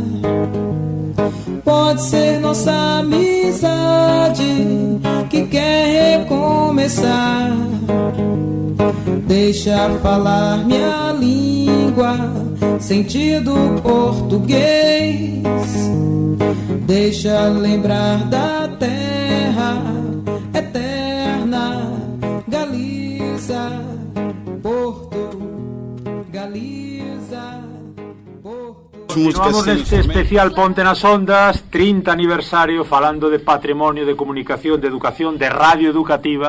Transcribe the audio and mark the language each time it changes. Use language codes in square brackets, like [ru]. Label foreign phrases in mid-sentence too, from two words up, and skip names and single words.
[pt] Pode ser nossa amizade que quer recomeçar. Deixa falar minha língua, sentido português. Deixa lembrar da terra eterna, Galiza, Porto, Galiza, Porto. [gl] Continuamos neste especial Ponte nas Ondas, 30 aniversario, falando de patrimonio, de comunicación, de educación, de radio educativa.